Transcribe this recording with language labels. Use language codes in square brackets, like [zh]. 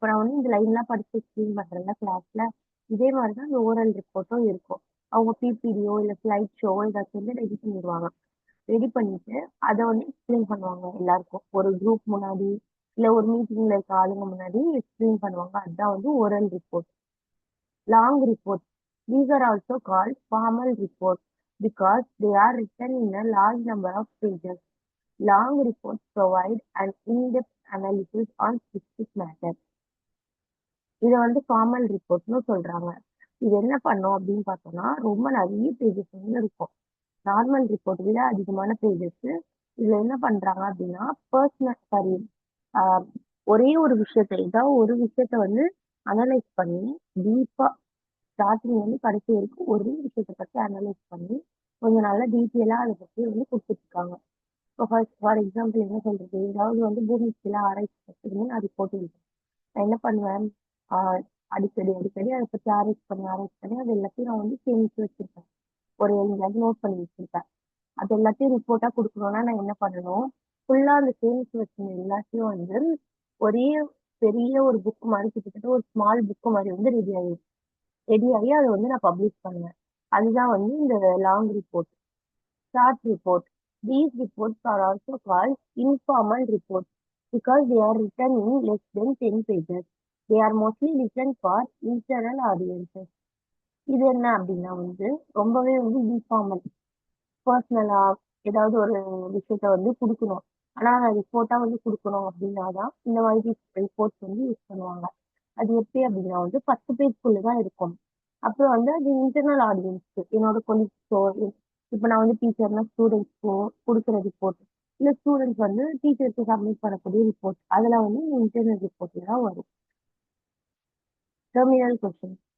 [ta] இப்போ நான் வந்து இந்த லைன்லாம் படிச்சு எக்ஸ்பிளைன் பண்றேன்ல கிளாஸ்ல, இதே மாதிரி தான் இந்த ஓரல் ரிப்போர்ட்டும் இருக்கும். அவங்க பிபிடியோ இல்ல ஸ்லைட் ஷோவோ ஏதாச்சும் வந்து ரெடி பண்ணிடுவாங்க. ரெடி பண்ணிட்டு அதை வந்து எக்ஸ்பிளைன் பண்ணுவாங்க எல்லாருக்கும், ஒரு குரூப் முன்னாடி இல்ல ஒரு மீட்டிங்ல இருக்க ஆளுங்க முன்னாடி எக்ஸ்பிளைன் பண்ணுவாங்க. அதுதான் வந்து oral report. [en] Long report. These are also called formal reports because they are written in a large number of pages. Long reports provide an in-depth analysis on specific matters. [ta] இதை வந்து ஃபார்மல் ரிப்போர்ட்னு சொல்றாங்க. இது என்ன பண்ணும் அப்படின்னு பார்த்தோம்னா, ரொம்ப நிறைய பேஜஸ் வந்து இருக்கும். நார்மல் ரிப்போர்ட் விட அதிகமான பேஜஸ். இதுல என்ன பண்றாங்க அப்படின்னா, பர்சனல் சாரி, ஒரே ஒரு விஷயத்த ஏதாவது ஒரு விஷயத்த வந்து அனலைஸ் பண்ணி டீப்பா ஸ்டார்டிங் வந்து கடைசி வரைக்கும் ஒரே விஷயத்தை பத்தி அனலைஸ் பண்ணி கொஞ்சம் நல்லா டீட்டெயிலா அதை பத்தி வந்து கொடுத்துருக்காங்க. இப்போ ஃபார் எக்ஸாம்பிள் என்ன சொல்றது, ஏதாவது வந்து பூமிக்கு கீழே ஆராய்ச்சி பண்றதுன்னு நான் ரிப்போர்ட் எழுதுறேன். நான் என்ன பண்ணுவேன், ஆஹ் அடிக்கடி அடிக்கடி அதை பத்தி ஆராய்ச்சி பண்ணி அது எல்லாத்தையும் நான் வந்து சேமிச்சு வச்சிருப்பேன். ஒரு எங்கேயாவது நோட் பண்ணி வச்சிருப்பேன். அது எல்லாத்தையும் ரிப்போர்ட்டா கொடுக்கணும்னா நான் என்ன பண்ணணும், ஃபுல்லா அந்த சேமிச்சு வச்சிருந்த எல்லாத்தையும் வந்து ஒரே பெரிய ஒரு புக் மாதிரி, கிட்டத்தட்ட ஒரு ஸ்மால் புக் மாதிரி வந்து ரெடி ஆகி அதை வந்து நான் பப்ளிஷ் பண்ணுவேன். அதுதான் வந்து இந்த long report. [en] Short report. These reports are also called informal reports because they are written in less than 10 pages. They are mostly written for internal audiences. [ta] இது என்ன அப்படின்னா வந்து ரொம்பவே வந்து இன்ஃபார்மல், பர்சனலா ஏதாவது ஒரு விஷயத்த வந்து கொடுக்கணும். ஆனா அதை ரிப்போர்ட்டா வந்து கொடுக்கணும் அப்படின்னாதான் இந்த மாதிரி ரிப்போர்ட்ஸ் வந்து யூஸ் பண்ணுவாங்க. அது எப்படி அப்படின்னா வந்து 10 பேஜ்க்குள்ள தான் இருக்கும். அப்புறம் வந்து அது இன்டர்னல் ஆடியன்ஸ்க்கு, என்னோட கொலீக்ஸோ, இப்போ நான் வந்து டீச்சர்னா ஸ்டூடெண்ட்ஸ்க்கோ கொடுக்குற ரிப்போர்ட், இல்லை ஸ்டூடெண்ட்ஸ் வந்து டீச்சருக்கு சப்மிட் பண்ணக்கூடிய ரிப்போர்ட், அதில் வந்து இன்டர்னல் ரிப்போர்ட்ல தான் வரும். [en] Terminal question.